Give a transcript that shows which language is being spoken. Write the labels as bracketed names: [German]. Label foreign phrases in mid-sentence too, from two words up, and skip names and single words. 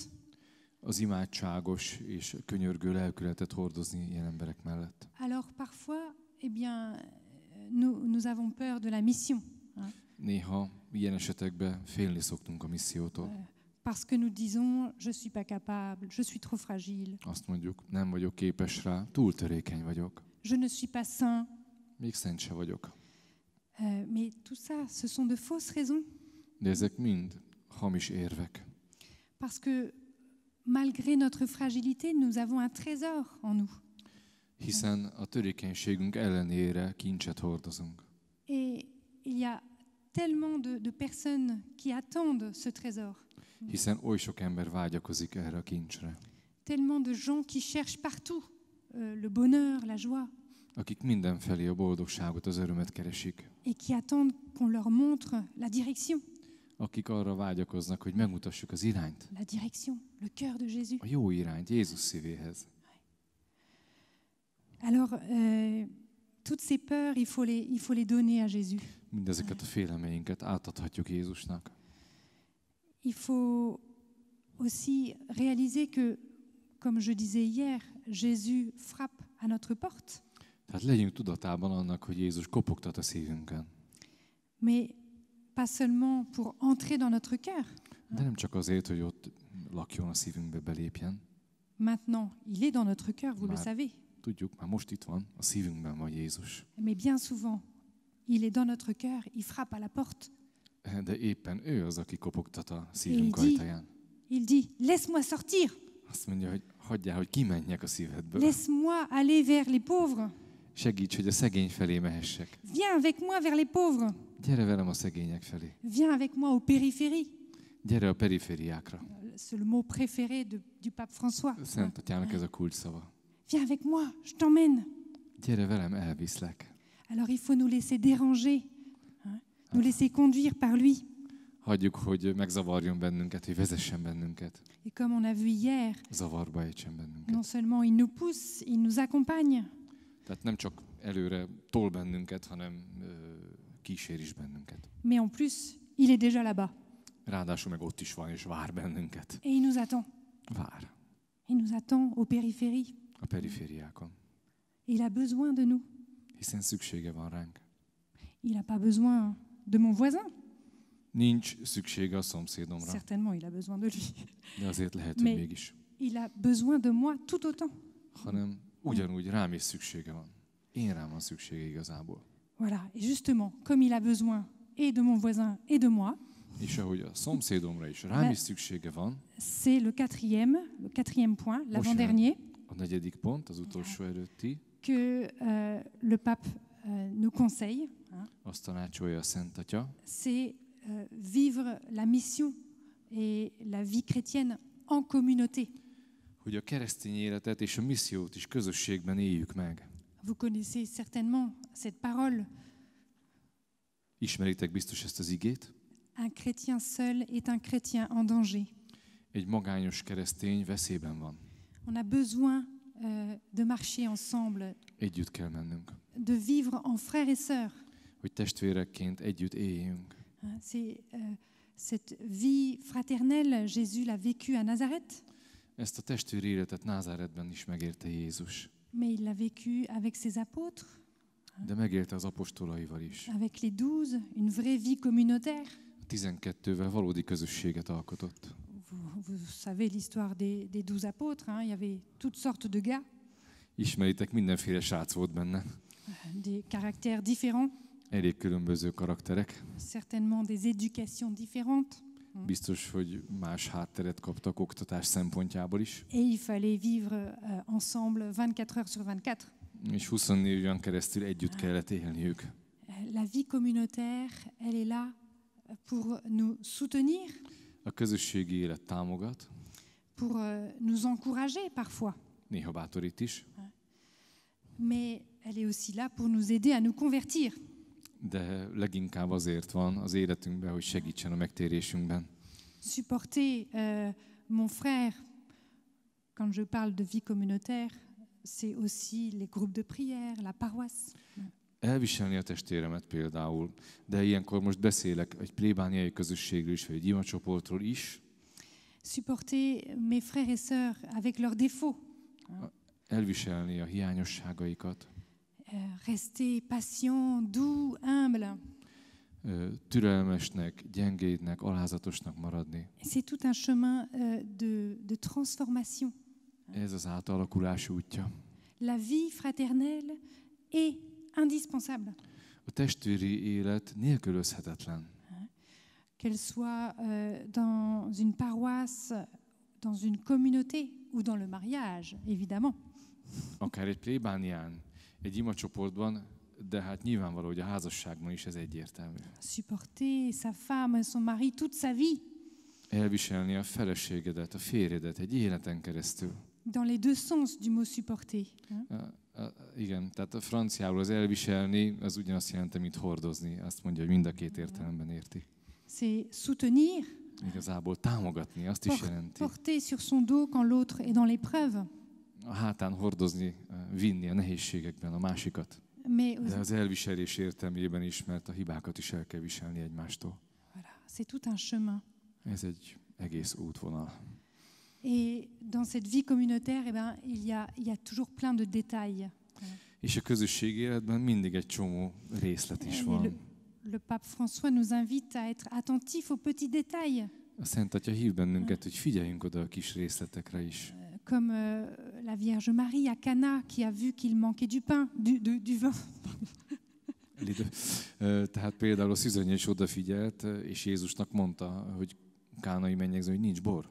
[Hungarian] Az imádságos és könyörgő lelkületet hordozni ilyen emberek mellett. [French] Alors parfois, eh bien, nous avons peur de la mission. Hein? [Hungarian] Néha ilyen esetekben félni szoktunk a missziótól. [French] Parce que nous disons, je suis pas capable, je suis trop fragile. [Hungarian] Azt mondjuk, nem vagyok képes rá, túl törékeny vagyok. [French] Je ne suis pas saint. [Hungarian] Még szent se vagyok. [French] Mais tout ça, ce sont de fausses raisons. [Hungarian] De ezek mind hamis érvek. [French] Parce que malgré notre fragilité, nous avons un trésor en nous. [Hungarian] Hiszen a törékenységünk ellenére kincset hordozunk. [French] Et il y a tellement de personnes qui attendent ce trésor. [Hungarian] Hiszen oly sok ember vágyakozik erre a kincsre. [French] Tellement de gens qui cherchent partout le bonheur, la joie. [Hungarian] Akik mindenfelé a boldogságot, az örömet keresik. [French] Et qui attendent qu'on leur montre la direction. [Hungarian] Akik arra vágyakoznak, hogy megmutassuk az irányt. [French] La direction, le cœur de Jésus. [Hungarian] A jó irányt, Jézus szívéhez. [French] Alors, toutes ces peurs, il faut les donner à Jésus. [Hungarian] Mindezeket a félelmeinket átadhatjuk Jézusnak. [French] Il faut aussi réaliser que, comme je disais hier, Jésus frappe à notre porte. [Hungarian] Tehát legyünk tudatában annak, hogy Jézus kopogtat a szívünkön. [French] Mais pas seulement pour entrer dans notre cœur. [Hungarian] De nem csak azért, hogy ott lakjon a szívünkbe, belépjen. [French] Maintenant, il est dans notre cœur, vous le savez. [Hungarian] Tudjuk, már most itt van, a szívünkben van Jézus. [French] Mais bien souvent, il est dans notre cœur, il frappe à la porte. [Hungarian] De éppen ő az, aki kopogtat a szívünk ajtaján. [French] Il dit, laisse-moi sortir. [Hungarian] Azt mondja, hogy hagyjál, hogy kimenjek a szívedből. [French] Laisse-moi aller vers les pauvres. [Hungarian] Segíts, hogy a szegény felé mehessek. [French] Viens avec moi vers les pauvres. [Hungarian] Gyere velem a szegények felé. [French] Viens avec moi aux périphéries. [Hungarian] Gyere a perifériákra. [French] C'est le mot préféré du pape François. [Hungarian] Szent Atyának ez a kulcsszava. [French] Viens avec moi, je t'emmène. [Hungarian] Gyere velem, elviszlek. [French] Alors il faut nous laisser déranger, hein? Nous laisser conduire par lui. [Hungarian] Hagyjuk, hogy megzavarjon bennünket, hogy vezessen bennünket. [French] Et comme on a vu hier, [Hungarian] zavarba ejtsen bennünket. [French] non seulement il nous pousse, il nous accompagne. [Hungarian] Tehát nem csak előre tol bennünket, hanem kísér is bennünket. [French] Mais en plus, il est déjà là-bas. [Hungarian] Ráadásul meg ott is van, és vár bennünket. [French] Et il nous attend. [Hungarian] Vár. [French] Il nous attend aux périphéries. [Hungarian] A perifériákon. [French] Il a besoin de nous. [Hungarian] Hiszen szüksége van ránk. [French] Il n'a pas besoin de mon voisin. [Hungarian] Nincs szüksége a szomszédomra. [French] Certainement, il a besoin de lui. [Hungarian] De azért lehet, hogy [French] Mais [Hungarian] mégis. [French] il a besoin de moi tout autant. [Hungarian] Hanem ugyanúgy rám is szüksége van. Én rám van szüksége igazából. [French] Voilà, et justement, comme il a besoin et de mon voisin et de moi, [Hungarian] és ahogy a szomszédomra is rám is szüksége van, [French] c'est le quatrième point, l'avant-dernier, [Hungarian] a negyedik pont, az utolsó előtti, [French] que le pape nous conseille, [Hungarian] azt tanácsolja a Szent Atya, [French] c'est vivre la mission et la vie chrétienne en communauté. [Hungarian] Hogy a keresztény életet és a missziót is közösségben éljük meg. [French] Vous connaissez certainement cette parole. [Hungarian] Ismeritek biztos ezt az igét? [French] Un chrétien seul est un chrétien en danger. [Hungarian] Egy magányos keresztény veszélyben van. [French] On a besoin de marcher ensemble, [Hungarian] Együtt kell mennünk. [French] de vivre en frères et sœurs. [Hungarian] Hogy testvérekként együtt éljünk. [French] Cette vie fraternelle, Jésus l'a vécue à Nazareth, [Hungarian] Ezt a testvéri életet Názáretben is megérte Jézus. [French] mais il l'a vécu avec ses apôtres, [Hungarian] De megérte az apostolaival is. [French] avec les 12, une vraie vie communautaire. [Hungarian] A 12-vel valódi közösséget alkotott. [French] Vous savez l'histoire des 12 apôtres, hein, il y avait toutes sortes de gars, [Hungarian] Ismeritek, mindenféle srác volt benne. [French] des caractères différents, [Hungarian] Elég különböző karakterek. [French] certainement des éducations différentes. [Hungarian] Biztos, hogy más hátteret kaptak oktatás szempontjából is. [French] Et il fallait vivre ensemble 24 heures sur 24. [Hungarian] És 24 éven keresztül együtt kellett élniük. [French] La vie communautaire, elle est là pour nous soutenir, [Hungarian] A közösségi élet támogat, [French] pour nous encourager parfois. [Hungarian] néha bátorít is, [French] Mais elle est aussi là pour nous aider à nous convertir. [Hungarian] de leginkább azért van az életünkben, hogy segítsen a megtérésünkben. [French] Supporter mon frère, quand je parle de vie communautaire, c'est aussi les groupes de prière, la paroisse. [Hungarian] Elviselni a testvéremet például, de ilyenkor most beszélek egy plébániai közösségről is, vagy egy imacsoportról is. [French] Supporter mes frères et sœurs avec leurs défauts. [Hungarian] Elviselni a hiányosságaikat, [French] Rester patient, doux, humble. [Hungarian] Türelmesnek, gyengédnek, alázatosnak maradni. [French] C'est tout un chemin de transformation. [Hungarian] Ez az átalakulás útja. [French] La vie fraternelle est indispensable. [Hungarian] A testvéri élet nélkülözhetetlen. [French] Qu'elle soit dans une paroisse, dans une communauté ou dans le mariage, évidemment. [Hungarian] Akár egy plébánián, egy imacsoportban, de hát nyilvánvaló, hogy a házasságban is ez egyértelmű. [French] Supporter sa femme, son mari toute sa vie. [Hungarian] Elviselni a feleségedet, a férjedet egy életen keresztül. [French] Dans les deux sens du mot supporter. [Hungarian] Igen, tehát a franciául az elviselni, az ugyanazt jelenti, mint hordozni. Azt mondja, hogy mind a két értelemben érti. [French] C'est soutenir, [Hungarian] Igazából támogatni, azt is jelenti. [French] porter sur son dos quand l'autre est dans l'épreuve. [Hungarian] A hátán hordozni, vinni a nehézségekben a másikat. De az elviselés értelmében is, mert a hibákat is el kell viselni egymástól. [French] Voilà, c'est tout un chemin. [Hungarian] Ez egy egész útvonal. [French] Et dans cette vie communautaire, eh ben, il y a toujours plein de détails. [Hungarian] És a közösségi életben mindig egy csomó részlet is van. [French] Le pape François nous invite à être attentifs aux petits détails. [Hungarian] A Szent Atya hív bennünket, hogy figyeljünk oda a kis részletekre is. [French] Comme la Vierge Marie à Cana qui a vu qu'il manquait du pain, du vin. [Hungarian] Tehát például a szűzanya is odafigyelt, és Jézusnak mondta, hogy kánai mennyegző, hogy nincs bor.